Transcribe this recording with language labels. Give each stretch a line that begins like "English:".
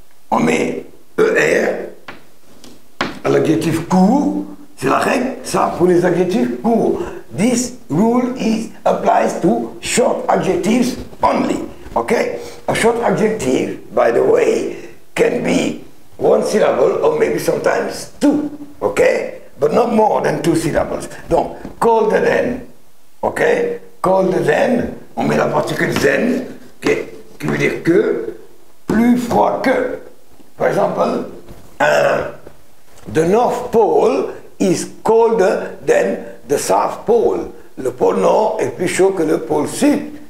French: On met ER à l'adjectif court. C'est la règle, ça, pour les adjectifs courts.
English: This rule applies to short adjectives only. Okay? A short adjective, by the way, can be one syllable or maybe sometimes two. Okay? But not more than two syllables.
French: Donc,
English: colder than. Okay? Colder than,
French: on met la particule than, qui veut dire que plus froid que. Par exemple,
English: the North Pole is colder than the South Pole.
French: Le pôle Nord est plus chaud que le pôle Sud.